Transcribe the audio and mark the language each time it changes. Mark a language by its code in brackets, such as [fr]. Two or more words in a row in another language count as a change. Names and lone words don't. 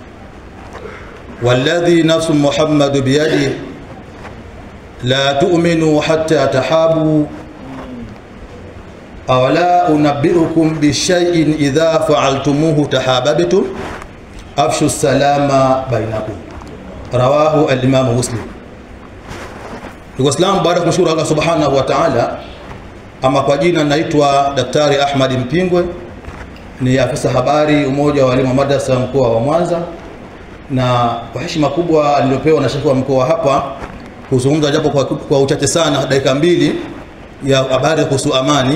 [ar] والذي نفس محمد بيده لا تؤمنوا حتى تحابوا، أولا أنبئكم بالشيء إذا فعلتموه تحاببتم، أفشوا السلام بينكم. رواه الإمام مسلم. [sw] Waislamu, baada ya kumshukuru Allah [ar] سبحانه وتعالى, [sw] ama kwa jina naitwa Daktari Ahmad Mpingwe, ni afisa habari umoja wa walimu wa madrasa mkoa wa Mwanza, na kwa heshima kubwa aliyopewa na shekhi wa mkoa hapa kuzungumza japo kwa uchache sana, dakika 2 ya habari kuhusu amani.